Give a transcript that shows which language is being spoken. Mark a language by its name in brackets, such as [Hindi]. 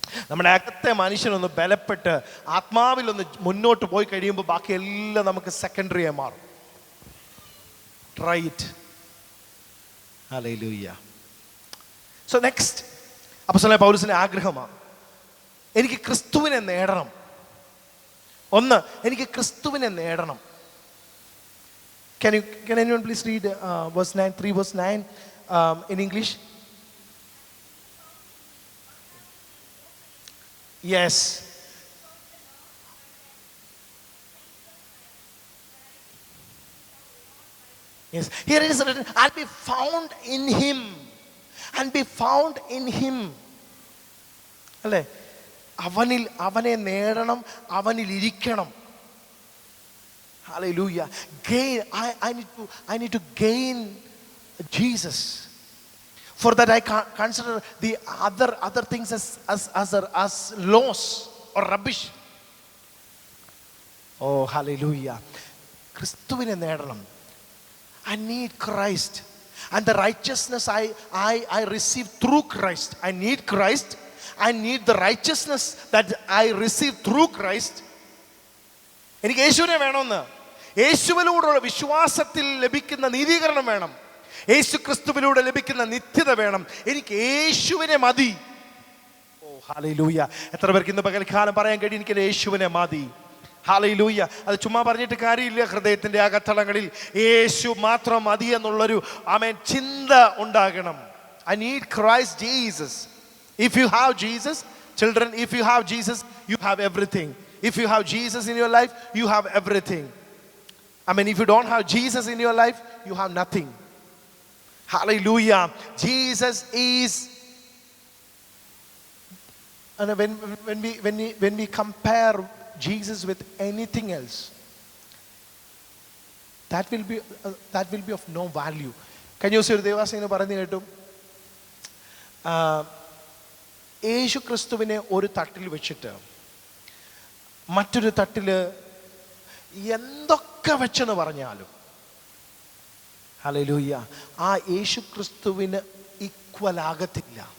[Malayalam] നമ്മുടെ അകത്തെ മനുഷ്യനൊന്ന് ബലപ്പെട്ട് ആത്മാവിലൊന്ന് മുന്നോട്ട് പോയി കഴിയുമ്പോൾ ബാക്കിയെല്ലാം നമുക്ക് സെക്കൻഡറിയായി മാറും. [English] Try it. Hallelujah. So next, [Malayalam] അപ്പോസ്തലനായ പൗലോസിന്റെ ആഗ്രഹമാണ്, എനിക്ക് ക്രിസ്തുവിനെ നേടണം. ഒന്ന്, എനിക്ക് ക്രിസ്തുവിനെ നേടണം. [English] Can anyone please read verse 9, 3 verse 9 in English? Yes. Yes. Here it is written, I'll be found in him. And be found in him. അല്ലേ? [Malayalam] അവനെ നേടണം, അവനിൽ ഇരിക്കണം. [English] Hallelujah. Gain. I need to gain Jesus. For that I consider the other things as loss or rubbish. Oh, hallelujah. [Malayalam] ക്രിസ്തുവിനെ നേടണം. [English] I need Christ. And the righteousness I receive through Christ. I need Christ. I need the righteousness that I receive through Christ. [Malayalam] എനിക്ക് യേശുവിനെ വേണമെന്ന്, യേശുവിലൂടെയുള്ള വിശ്വാസത്തിൽ ലഭിക്കുന്ന നീതീകരണം വേണം, യേശു ക്രിസ്തുവിലൂടെ ലഭിക്കുന്ന നിത്യത വേണം. എനിക്ക് യേശുവിനെ മതി. ഓ ഹല്ലേലൂയ. എത്ര പേർക്ക് ഇന്ന് പകൽക്കാലം പറയാൻ കഴിയും, എനിക്ക് യേശുവിനെ മതി. ഹല്ലേലൂയ. അത് ചുമ്മാ പറഞ്ഞിട്ട് കാര്യമില്ല. ഹൃദയത്തിൻ്റെ അകത്തളങ്ങളിൽ യേശു മാത്രം മതി എന്നുള്ളൊരു ആമേൻ ചിന്ത ഉണ്ടാകണം. [English] I need Christ Jesus. If you have Jesus, children, if you have Jesus, you have everything. If you have Jesus in your life, you have everything. I mean, if you don't have Jesus in your life, you have nothing. Hallelujah. Jesus is, and when we compare Jesus with anything else, that will be of no value. [Malayalam] കഴിഞ്ഞ ദിവസം ഒരു ദേവാസിങ്ങനെ പറഞ്ഞു കേട്ടു, യേശു ക്രിസ്തുവിനെ ഒരു തട്ടിൽ വെച്ചിട്ട് മറ്റൊരു തട്ടിൽ എന്തൊക്കെ വെച്ചെന്ന് പറഞ്ഞാലും, ഹല്ലേലൂയ, ആ യേശു ക്രിസ്തുവിന് ഈക്വൽ ആകത്തില്ല.